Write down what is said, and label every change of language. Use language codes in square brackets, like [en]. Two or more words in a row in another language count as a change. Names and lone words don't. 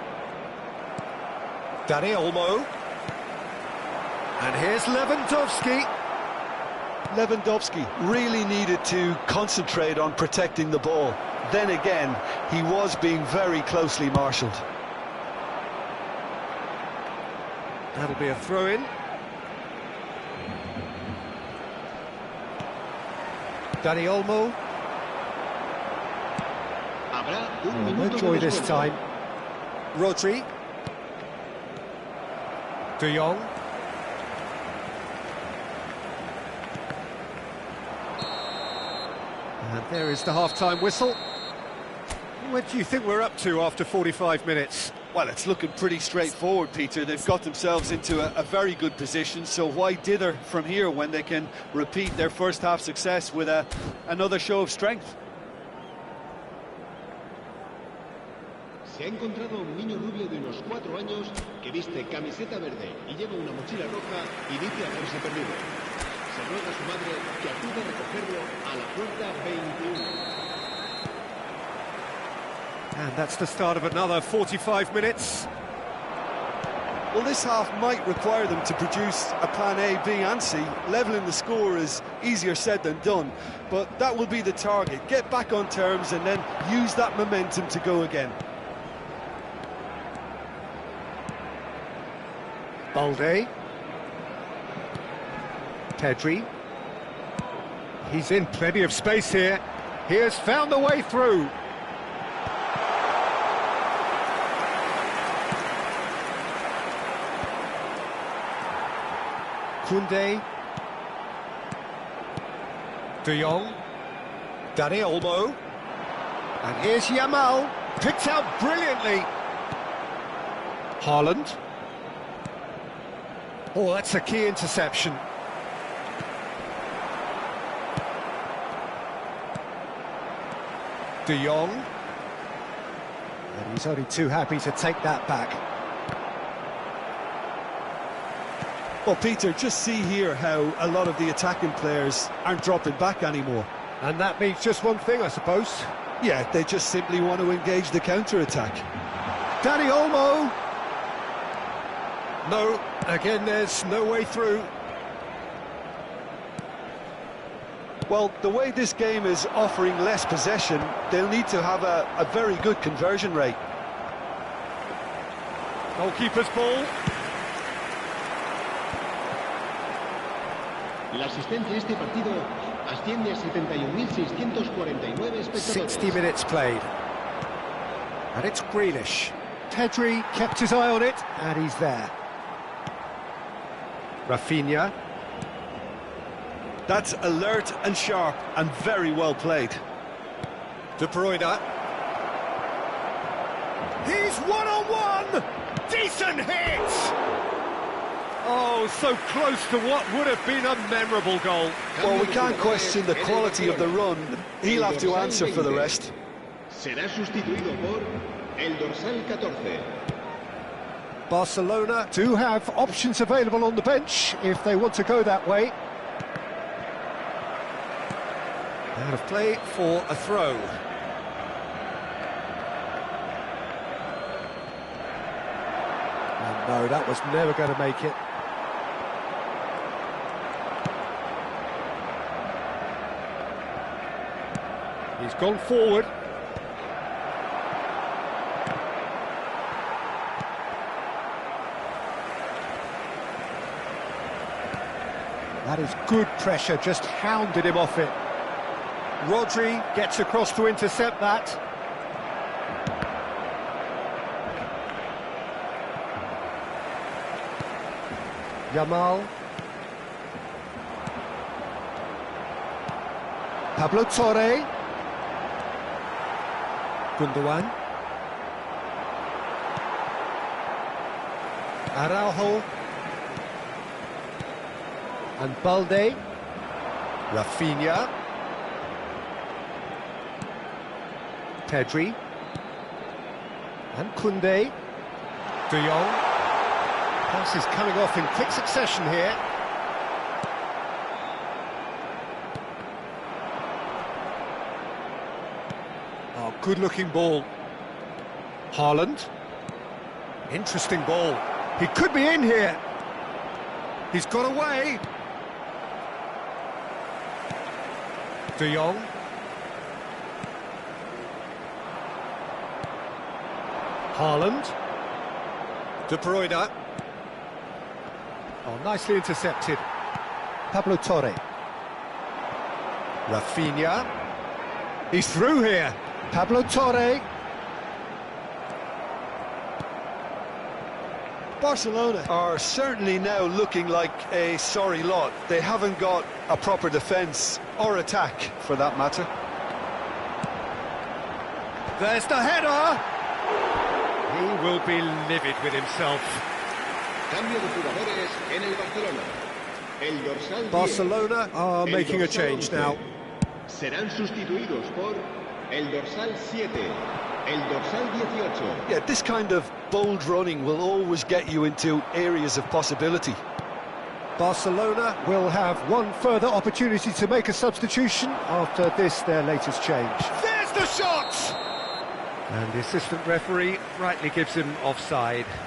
[en] Dani Olmo. And here's Lewandowski. Lewandowski really needed to concentrate on protecting the ball. Then again, he was being very closely marshalled. That'll be a throw-in. Dani Olmo. No joy this time. Rodri. De Jong. And there is the half-time whistle. What do you think we're up to after 45 minutes? Well, it's looking pretty straightforward, Peter. They've got themselves into a very good position, so why dither from here when they can repeat their first-half success with another show of strength? [es] Se ha encontrado un niño rubio de unos 4 años que viste camiseta verde y lleva una mochila roja y dice haberse perdido. Se ruega a su madre que acude a recogerlo a la puerta 21. [en] And that's the start of another 45 minutes. Well, this half might require them to produce a plan A, B and C. Levelling the score is easier said than done, but that will be the target. Get back on terms and then use that momentum to go again. Balde. Pedri. He's in plenty of space here. He has found the way through. Koundé. De Jong. Dani Olmo. And here's Yamal. Picked out brilliantly. Haaland. Oh, that's a key interception. De Jong. And he's only too happy to take that back. Well, Peter, just see here how a lot of the attacking players aren't dropping back anymore. And that means just one thing, I suppose. Yeah, they just simply want to engage the counter-attack. Dani Olmo. No, again, there's no way through. Well, the way this game is offering less possession, they'll need to have a very good conversion rate. Goalkeeper's ball. [es] La asistencia a este partido asciende a 71.649 espectadores. [en] 60 minutes played. And it's Grealish. Pedri kept his eye on it, and he's there. Rafinha. That's alert and sharp and very well played. De Bruyne. He's one-on-one! Decent hit! Oh, so close to what would have been a memorable goal. Well, we can't question the quality of the run. He'll have to answer for the rest. [es] Será sustituido por el dorsal 14. [en] Barcelona do have options available on the bench if they want to go that way. Out of play for a throw. Oh, no, that was never going to make it. He's gone forward. That is good pressure, just hounded him off it. Rodri gets across to intercept that. Yamal. Pablo Torre. Gundogan. Araujo. And Balde. Rafinha. Pedri. And Koundé. De Jong. Passes coming off in quick succession here. Oh, good-looking ball. Haaland. Interesting ball. He could be in here. He's got away. De Jong. Haaland. De Bruyne. Oh, nicely intercepted. Pablo Torre. Rafinha. He's through here. Pablo Torre. Barcelona are certainly now looking like a sorry lot. They haven't got a proper defence or attack, for that matter. There's the header. He will be livid with himself. [es] Cambio de jugadores en el Barcelona. El dorsal 10. [en] Barcelona are making a change now. [es] Serán sustituidos por el dorsal 7, el dorsal 18. [en] Yeah, this kind of bold running will always get you into areas of possibility. Barcelona will have one further opportunity to make a substitution after this, their latest change. There's the shot! And the assistant referee rightly gives him offside.